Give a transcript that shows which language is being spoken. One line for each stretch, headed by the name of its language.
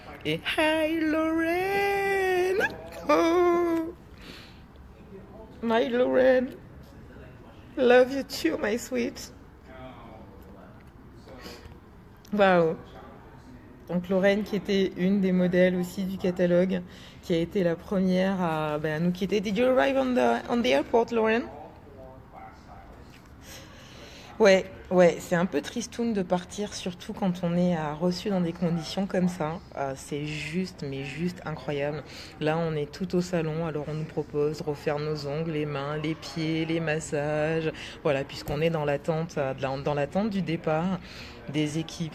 English: Et hi Lorraine! Oh, my Lorraine! Love you too, my sweet. Waouh!
French: Donc Lorraine qui était une des modèles aussi du catalogue, qui a été la première à nous quitter.
English: Did you arrive on the airport, Lorraine?
French: Ouais, ouais, c'est un peu tristoun de partir, surtout quand on est reçu dans des conditions comme ça. C'est juste, mais juste incroyable. Là, on est tout au salon, alors on nous propose de refaire nos ongles, les mains, les pieds, les massages. Voilà, puisqu'on est dans l'attente, dans l'attente du départ des équipes.